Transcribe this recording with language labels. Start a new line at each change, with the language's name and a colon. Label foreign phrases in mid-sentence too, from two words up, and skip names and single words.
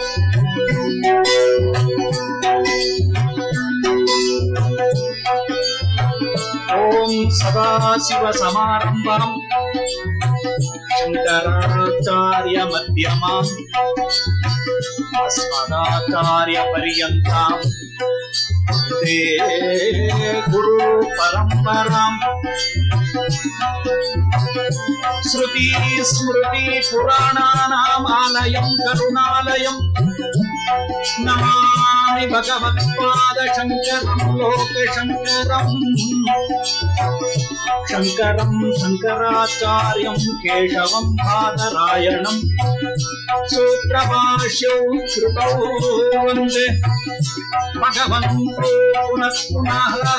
Sanskrit: ಓಂ ಸದಾಶಿವ ಸಮಾರಂಭಂ ಶಂಕರಾಚಾರ್ಯ ಮಧ್ಯಮಾಂ ಅಸ್ಮದಾಚಾರ್ಯ ಪರ್ಯಂತಾಂ ವಂದೇ ಗುರು ಪರಂಪರಾಂ. ಶ್ರುತಿ ಸ್ಮೃತಿ ಪುರಾಣಾನಾಂ ಆಲಯಂ ಕರುಣಾಲಯಂ ನಮಾಮಿ ಭಗವತ್ಪಾದ ಶಂಕರಂ ಲೋಕಶಂಕರಂ. ಶಂಕರಂ ಶಂಕರಾಚಾರ್ಯಂ ಕೇಶವಂ ಬಾದರಾಯಣಂ ಸೂತ್ರಭಾಷ್ಯೌ ಶ್ರುತೌ ವಂದೇ ಭಗವಂತೋ ಪುನಃ ಪುನಃ.